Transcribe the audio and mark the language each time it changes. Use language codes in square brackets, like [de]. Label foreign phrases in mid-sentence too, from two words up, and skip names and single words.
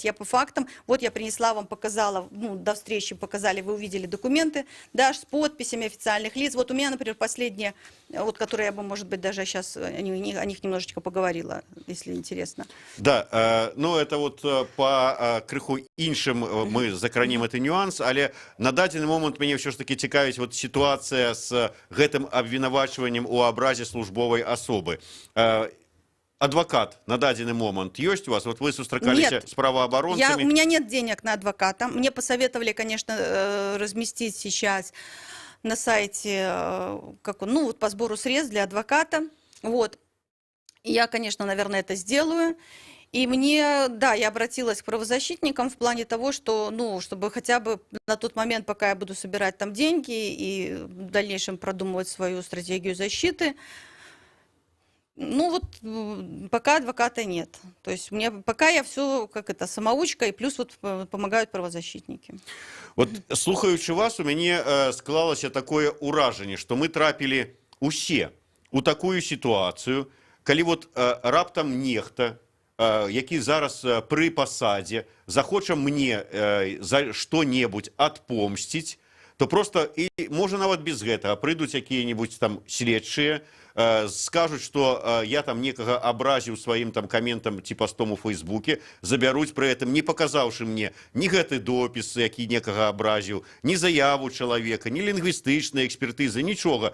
[ru] Я по фактам, вот я принесла вам, показала, ну, до встречи показали, вы увидели документы, да, с подписями официальных лиц. Вот у меня, например, последние, вот, которые я бы, может быть, даже сейчас о них немножечко поговорила, если интересно. Да, ну, это вот [be] по крыху іншым мы закранем [ru] этот нюанс, [be] але на дадзены момент мяне [ru] все ж таки [be] цікавіць вот [ru] ситуация с [be] гэтым абвінавачваннем у абразе службовай особы. [ru] Адвокат [be] на дадзены момент [ru] есть у вас? [be] Вот вы сустракаліся с правооборонцами? [ru] У меня нет денег на адвоката. Мне посоветовали, конечно, разместить сейчас на сайте, ну, вот по сбору средств для адвоката. Вот. И я, конечно, наверное, это сделаю. И мне, да, я обратилась к правозащитникам в плане того, что, ну, чтобы хотя бы на тот момент, пока я буду собирать там деньги и в дальнейшем продумывать свою стратегию защиты, ну вот пока адвоката нет. То есть пока я все как это самоучка, и плюс вот помогают правозащитники. [be] Вот слухаючы вас, у мяне склалася такое ўражанне, што мы трапілі усе у такую сітуацыю, калі вот раптам нехта, які зараз пры пасадзе, захоча мне за што-небудзь адпомсціць, то просто, і можа нават без гэтага, прыйдуць якія-небудзь там следчыя, скажуць, што я там некага абразіў сваім там каментам ці пастом у Фейсбуке, забяруць пры гэтым, не паказаўшы мне ні гэты допіс, які некага абразіў, ні заяву чалавека, ні лінгвістычнай экспертызы, нічога.